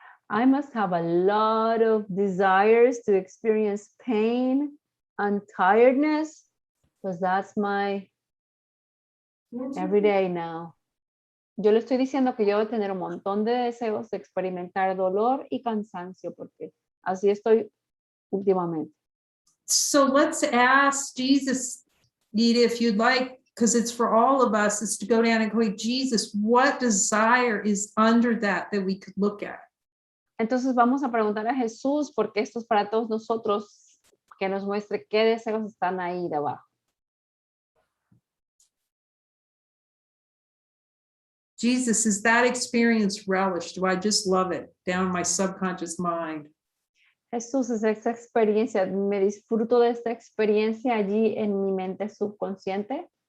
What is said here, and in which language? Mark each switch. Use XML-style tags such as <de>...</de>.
<en>I must have a lot of desires to experience pain and tiredness, because that's my everyday now.</en> <es>Yo le estoy diciendo que yo voy a tener un montón de deseos de experimentar dolor y cansancio, porque así estoy últimamente.</es> <en>So let's ask Jesus, Nita, if you'd like, because it's for all of us, is to go down and go, Jesus, what desire is under that we could look at?</en> <es>Entonces vamos a preguntar a Jesús, porque esto es para todos nosotros, que nos muestre qué deseos están ahí debajo.</es> <en>Jesus, is that experience relish? Do I just love it down in my subconscious mind?</en> <es>Jesús, es esa experiencia, me disfruto de esta experiencia allí en mi mente subconsciente.</es>